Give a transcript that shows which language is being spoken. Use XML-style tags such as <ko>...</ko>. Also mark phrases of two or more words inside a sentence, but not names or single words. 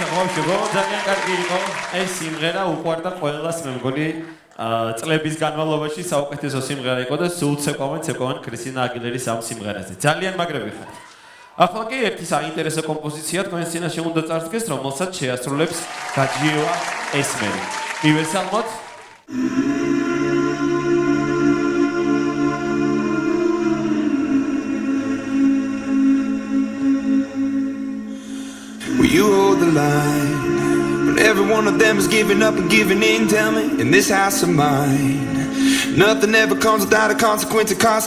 <ka>ბავშვებო, ძალიან კარგი იყო ეს სიმღერა, უყვარდა ყველას, მე მგონი წლების განმავლობაში საუკეთესო სიმღერა იყო და სულ ცეკვავენ ქრისტინა აგილერის ამ სიმღერაზე. ძალიან მაგრები ხართ. ახლა კი ერთი საინტერესო კომპოზიცია თქვენ წინაშე უნდა წარსდგეს, რომელსაც შეასრულებს გაჯიევა ესმერი. მივესალმოთ.</ka> <en>Will you hold the line when every one of them is giving up and giving in? Tell me, in this house of mine, nothing ever comes without a consequence or cost.</en>